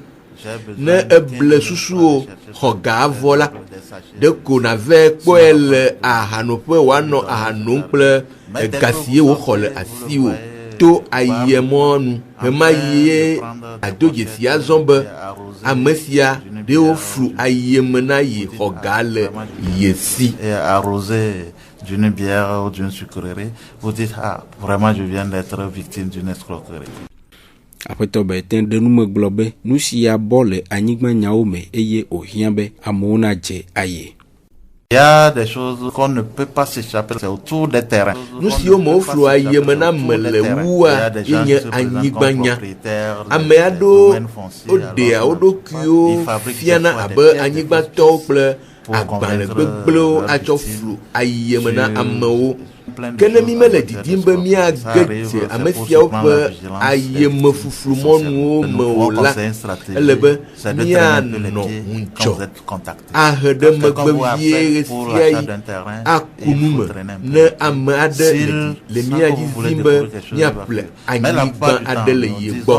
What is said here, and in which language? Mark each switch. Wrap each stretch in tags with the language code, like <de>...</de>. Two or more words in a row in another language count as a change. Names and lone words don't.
<ee>Ne eble susuwo xɔ ga avɔ la, ɖeko nave kpɔe le ahanoƒe wòanɔ aha nom kple ega si wòxɔ le asiwò to ayemɔnu. Hema yie ado dzesi azɔ be ame sia ɖewo flu ayeme na ye xɔ ga le ye si.</ee> <fr>D'une bière ou d'une sucrerie, vous dites ah vraiment je viens d'être victime d'une escroquerie.</fr> <ee>Aƒetɔ Baiten ɖe nu me gblɔ be nu sia bɔ le anyigba nyawo me eye wòhiã be amewo nadze aye.</ee> <fr>Il y a des choses qu'on ne peut pas s'échapper, c'est autour des terrains.</fr> <ee>Nu siwo me woflu ayeme na me le wua yenye anyigba nya. Ame aɖewo woɖea wo ɖokuiwo fiana abe anyigbatɔwo kple agbalẽ gbegblẽwo atsɔ flu ayeme na amewo. Ke ne mi mele didim be miage dze ame siawo ƒe ayemefuflumɔnuwo me o la, ele be mianɔ ŋudzɔ ahe ɖe megbe vie ɣe sia ɣi aku nu me ne ame aɖe le mia dzi zim be miaƒle anyigba aɖe le ye gbɔ.</ee>